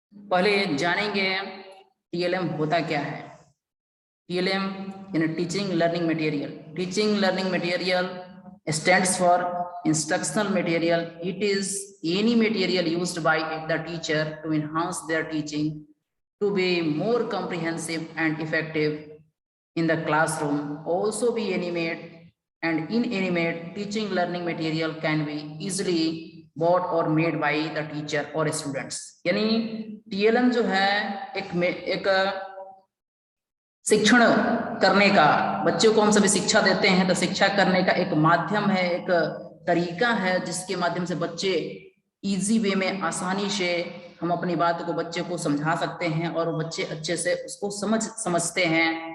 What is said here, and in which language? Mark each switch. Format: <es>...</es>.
<hi>पहले जानेंगे टीएलएम होता क्या है। टीएलएम यानी teaching learning material.</hi> <en>Teaching learning material stands for instructional material. It is any material used by the teacher to enhance their teaching to be more comprehensive and effective in the classroom. Also be animate and inanimate teaching learning material can be easily bought or made by the teacher or students.</en> <hi>यानी TLM जो है एक शिक्षण करने का, बच्चों को हम सभी शिक्षा देते हैं तो शिक्षा करने का एक माध्यम है, एक तरीका है जिसके माध्यम से बच्चे इजी वे में आसानी से हम अपनी बात को बच्चे को समझा सकते हैं और बच्चे अच्छे से उसको समझते हैं।</hi>